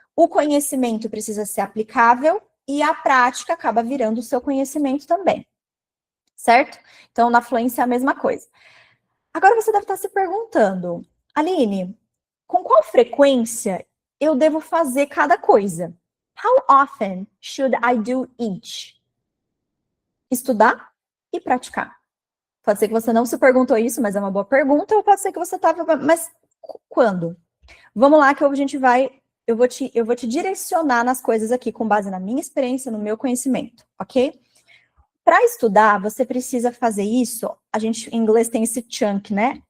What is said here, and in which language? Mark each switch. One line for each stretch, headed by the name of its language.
Portuguese: O conhecimento precisa ser aplicável e a prática acaba virando o seu conhecimento também. Certo? Então, na fluência é a mesma coisa. Agora você deve estar se perguntando, Aline, com qual frequência eu devo fazer cada coisa?
English: How often should I do each?
Portuguese: Estudar e praticar. Pode ser que você não se perguntou isso, mas é uma boa pergunta, ou pode ser que você estava... Mas quando? Vamos lá que a gente vai... Eu vou te direcionar nas coisas aqui com base na minha experiência, no meu conhecimento, ok? Para estudar, você precisa fazer isso, a gente em inglês tem esse chunk, né?